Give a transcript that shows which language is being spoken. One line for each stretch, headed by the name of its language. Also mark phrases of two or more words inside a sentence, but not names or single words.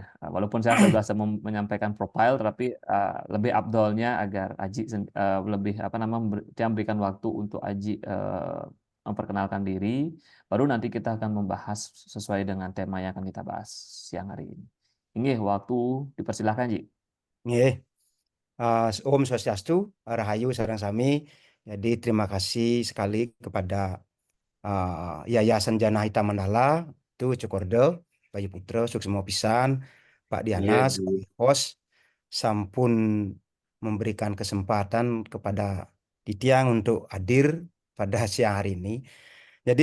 Indonesian: Walaupun saya sudah menyampaikan profil, tapi lebih abdolnya agar Aji lebih apa namanya dia memberikan waktu untuk Aji memperkenalkan diri, baru nanti kita akan membahas sesuai dengan tema yang akan kita bahas siang hari ini. Ini waktu dipersilahkan, Ji. Nggih.
Balinese: Om Swastiastu, Rahayu sareng sami.
Indonesian: Jadi terima kasih sekali kepada Yayasan Jana Hitam Mandala, itu Cokordo, Bayu Putra,
Balinese: Suksmo Pisan,
Indonesian: Pak Diana, sebagai host, sampun memberikan kesempatan kepada Titiang untuk hadir pada siang hari ini.